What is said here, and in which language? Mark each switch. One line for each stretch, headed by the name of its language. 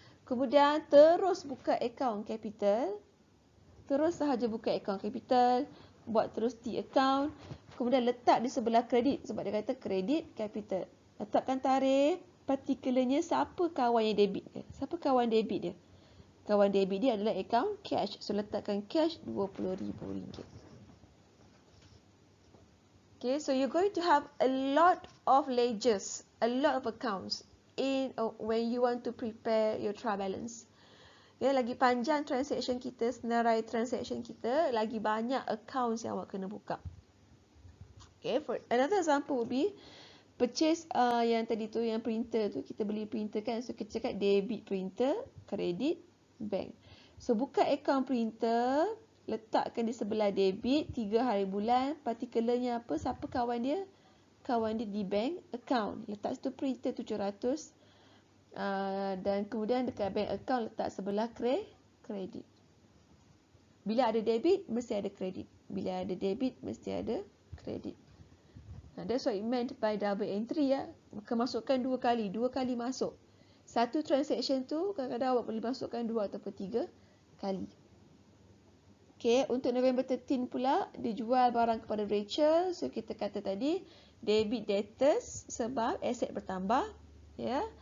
Malay: Kemudian terus buka account capital. Terus sahaja buka account capital. Buat terus di account, kemudian letak di sebelah kredit, sebab dia kata kredit capital. Letakkan tarikh, particularnya siapa kawan yang debit dia. Siapa kawan debit dia? Kawan debit dia adalah account cash. So letakkan cash RM20,000.
English: Okay, so you're going to have a lot of ledgers, a lot of accounts when you want to prepare your trial balance.
Malay: Ya, lagi panjang transaction kita, senarai transaction kita, lagi banyak accounts yang awak kena buka.
English: Okay, for another example would be purchase
Malay: yang tadi tu, yang printer tu, kita beli printer kan, so kita cakap debit printer, credit bank. So buka account printer, letakkan di sebelah debit, 3 hari bulan, particularnya apa, siapa kawan dia? Kawan dia di bank account, letak situ printer 700. Dan kemudian dekat bank account letak sebelah kredit. Bila ada debit, mesti ada kredit. Bila ada debit, mesti ada kredit.
English: That's what it meant by double entry ya.
Malay: Maka masukkan 2 kali. 2 kali masuk. Satu transaction tu kadang-kadang awak boleh masukkan 2 ataupun 3 kali. Okay, untuk November 13 pula, dia jual barang kepada Rachel. So kita kata tadi, debit debtors sebab aset bertambah. Ya.